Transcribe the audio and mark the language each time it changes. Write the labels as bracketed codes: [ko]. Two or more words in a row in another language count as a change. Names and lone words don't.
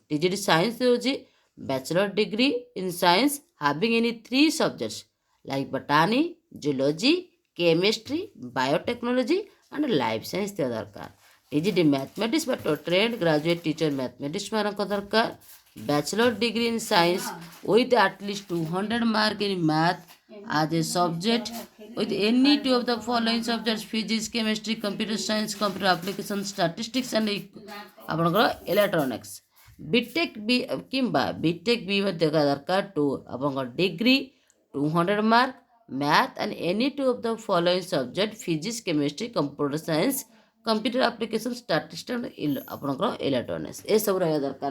[en] TGT science ହେଉଛି bachelor degree in science having any 3 subjects like botany zoology chemistry biotechnology and life science [or] ଥିବା ଦରକାର। [en] TGT mathematics ବା trained graduate teacher mathematics [or] ମାନଙ୍କ ଦରକାର। [en] bachelor degree in science with at least 200 mark in math as a subject with any two of the following subjects physics chemistry computer science computer application statistics and ଆପଣଙ୍କର electronics। BTech B କିମ୍ବା BTech B [or] ମଧ୍ୟ ଦରକାର [en] ଟୁ ଆପଣଙ୍କ degree 200 mark math and any two of the following subject physics chemistry computer science computer application statistics ଆପଣଙ୍କର ଇଲେକ୍ଟ୍ରୋନିକ୍ସ [or] ଏସବୁ ରହିବା ଦରକାର।